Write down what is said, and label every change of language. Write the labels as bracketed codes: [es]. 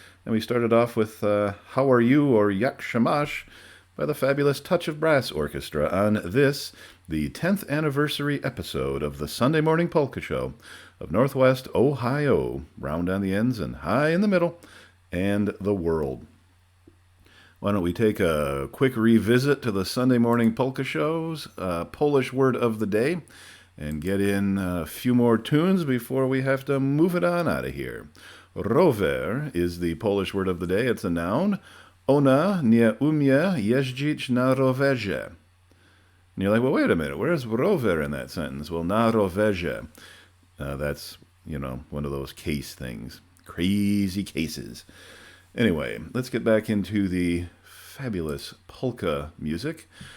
[en] And we started off with How Are You or Yak Shamash by the fabulous Touch of Brass Orchestra on this, the 10th anniversary episode of the Sunday Morning Polka Show of Northwest Ohio, round on the ends and high in the middle, and the world. Why don't we take a quick revisit to the Sunday Morning Polka Show's Polish word of the day and get in a few more tunes before we have to move it on out of here. Rower is the Polish word of the day. It's a noun. [pl] Ona nie umie jeździć na rowerze. [en] And you're like, well, wait a minute. Where's rower in that sentence? Well, [pl] na rowerze. [en] That's, one of those case things. Crazy cases. Anyway, let's get back into the fabulous polka music.